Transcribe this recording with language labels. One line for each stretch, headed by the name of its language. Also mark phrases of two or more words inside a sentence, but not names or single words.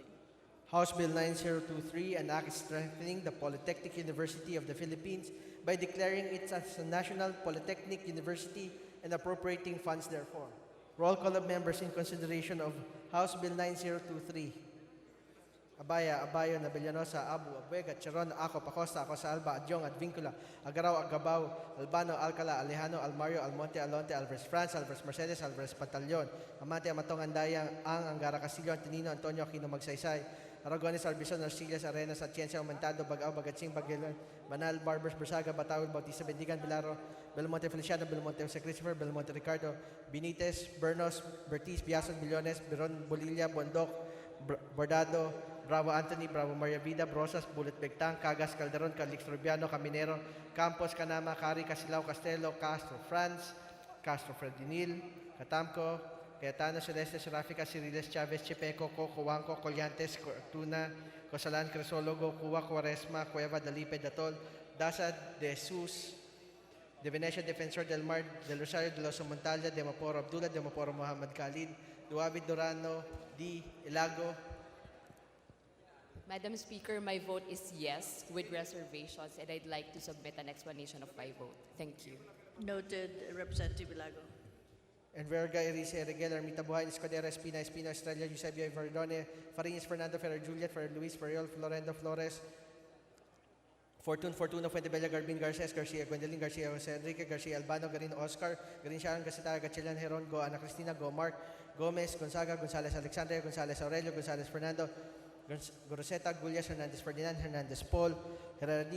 English: House Bill 9023, an act strengthening the Polytechnic University of the Philippines by declaring it as a national polytechnic university and appropriating funds therefore. Roll call of members in consideration of House Bill 9023. Abaya, Abayo, Nabellanosa, Abu, Abuega, Charon, Ako, Pacosta, Acosa, Alba, Adyong, Advincula, Agaraw, Agabao, Albano, Alcala, Alejano, Almario, Almonte, Alonte, Alvarez France, Alvarez Mercedes, Alvarez Pantaleon, Amate, Amatong, Andaya, Angara Castillo, Antonino, Antonio, Aquino, Magsaysay, Aragones, Arbison, Arcillas, Arenas, Atienza, Aumentado, Bagao, Bagatsing, Baguilon, Banal, Barbers, Bersaga, Batawil, Bautista, Bendigan, Bilaro, Belmonte Feliciano, Belmonte Jose Christopher, Belmonte Ricardo, Benitez, Bernos, Bertiz, Biason, Billones, Biron, Bolilla, Bondok, Bordado, Bravo Anthony, Bravo Maria Vida, Brosas, Bullet Begtang, Cagas, Calderon, Calix Rubiano, Caminero, Campos, Canama, Cari, Casilao, Castelo, Castro, France, Castro, Fredinil, Catamco, Cayetano, Celeste, Serafica, Ciriles, Chavez, Chepeco, Coco, Huanco, Collantes, Cortuna, Cosalan, Cresologo, Cuba, Cuaresma, Cueva, Dalipe, Datol, Daza, De Jesus, De Venecia, Defensor del Mar, Del Rosario, De Los Montalya, De Maporo Abdullah, De Maporo Muhammad Khalid, Duavid Durano, D. Ilago. Madam Speaker, my vote is yes with reservations, and I'd like to submit an explanation of my vote. Thank you. Noted, Representative Ilago. Enverga, Erice, Reguel, Ermita Buhay, Escudero, Espina, Estrella, Eusebio, Verdone, Farinas, Fernando, Ferrer, Juliet, Ferrer, Luis, Ferriol, Florendo, Flores, Fortuno, Fuentebella, Garbin, Garces, Garcia, Gwendolyn, Garcia, Jose Enrique, Garcia, Albano, Garin, Oscar, Garin Sharon, Gasita, Gatchelian, Heron, Go, Ana Cristina, Go, Mark, Gomez, Gonzaga, Gonzales, Alexandre, Gonzales, Aurelio, Gonzales, Fernando, Goroseta, Gullias, Hernandez, Ferdinand, Hernandez, Paul, Herrera D.